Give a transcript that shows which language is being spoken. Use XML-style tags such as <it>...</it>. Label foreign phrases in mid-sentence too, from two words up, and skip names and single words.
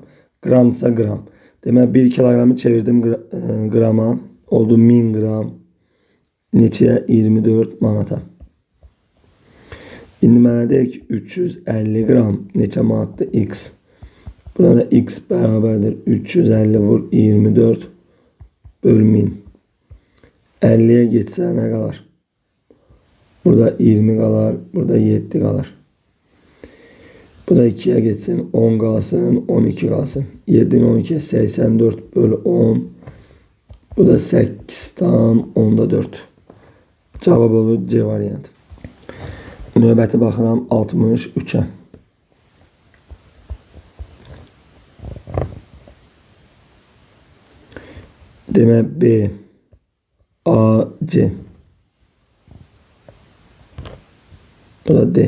<az>Gramsa gram. Demək, 1 kilogramı çevirdim qrama. Oldu 1000 gram. Neçəyə? 24 manata. İndi mənə deyək ki, 350 gram neçə manatdır? X. Burada x beraberdir 350 vur 24 bölü 1000.</az> <tr>50'ye geçse ne kalır? Burada 20 kalır. Burada 7 kalır. Bu da 2'ye geçsin 10 kalsın 12 kalsın. 7'nin 12'ye 84 bölü 10. Bu da 8 tam 10'da 4. Cevap olur C variantı.</tr> <az>Növbəti baxıram</az> <tr>63'ə.</tr> <az>Demək B, A, C. Bu da D.</az>